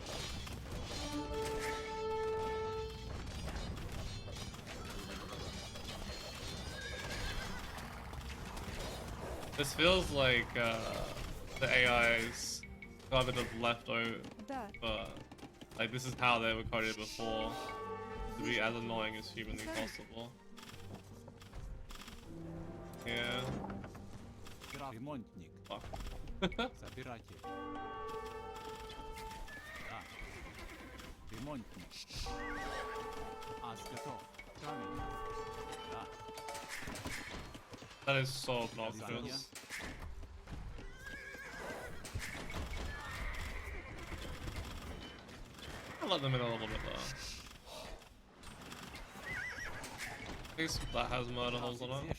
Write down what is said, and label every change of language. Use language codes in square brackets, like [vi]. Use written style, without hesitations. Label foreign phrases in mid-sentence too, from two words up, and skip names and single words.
[en] This feels like the AI's got a bit of leftover, but like this is how they were coded before, to be as annoying as humanly possible. Yeah. Fuck. [ru] Собиратель. Да. Ремонтник. Ас готов. Камень. Да. [en] That is so obnoxious. I'll let them in a little bit though. At least that has murder holes on it.